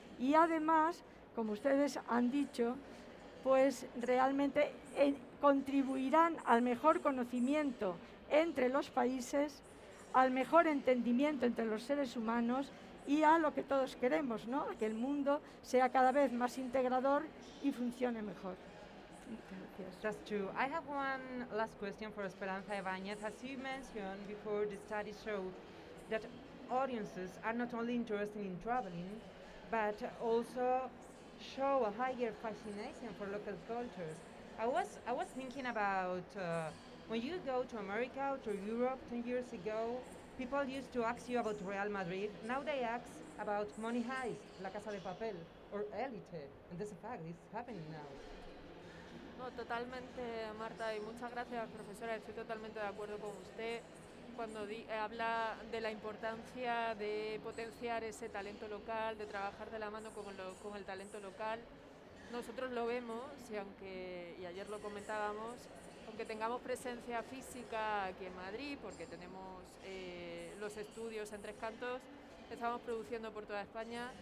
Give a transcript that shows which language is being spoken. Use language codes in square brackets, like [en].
[es] Y además, como ustedes han dicho, pues realmente contribuirán al mejor conocimiento entre los países, al mejor entendimiento entre los seres humanos y a lo que todos queremos, ¿no?, a que el mundo sea cada vez más integrador y funcione mejor. [en] That's true. I have one last question for Esperanza Ibáñez. As you mentioned before, the study showed that audiences are not only interested in traveling, but also show a higher fascination for local cultures. I was thinking about when you go to America or to Europe 10 years ago, people used to ask you about Real Madrid. Now they ask about Money Heist, La Casa de Papel, or Elite. And this fact is happening now. [es] No, totalmente, Marta, y muchas gracias, profesora. Estoy totalmente de acuerdo con usted cuando habla de la importancia de potenciar ese talento local, de trabajar de la mano con el talento local. Nosotros lo vemos, y ayer lo comentábamos, aunque tengamos presencia física aquí en Madrid, porque tenemos los estudios en Tres Cantos, estamos produciendo por toda España.